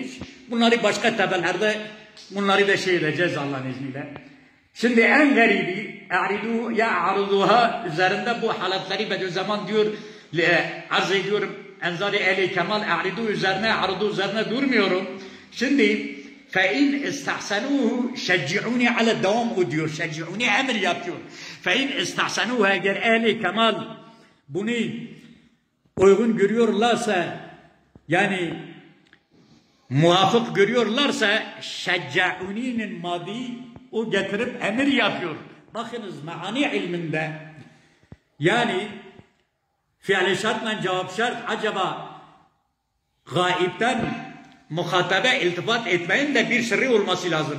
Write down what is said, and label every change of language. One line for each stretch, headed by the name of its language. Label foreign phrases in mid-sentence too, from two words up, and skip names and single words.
Turkish: Bunları başka tabelerde, bunları da şey edeceğiz Allah'ın izniyle. Şimdi en garibi, a'riduha üzerinde bu halatları Bediüzzaman diyor, arz ediyorum, enzari ehli kemal a'ridu üzerine durmuyorum. Şimdi
Arabic: فَاِنْ اِسْتَحْسَنُوهُ شَجِّعُونِ عَلَى الدَّوَامُ
Turkish: o diyor. Şecci'uni emir yapıyor.
Arabic: فَاِنْ اِسْتَحْسَنُوهُ
Turkish: eğer ehli kemal bunu uygun görüyorlarsa, yani muvafık görüyorlarsa, şecci'uni'nin madi o getirip emir yapıyor. Bakınız meani ilminde, yani fiil şartla cevap şart, acaba gaipten muhatabe iltifat etmeyin de bir sırrı olması lazım.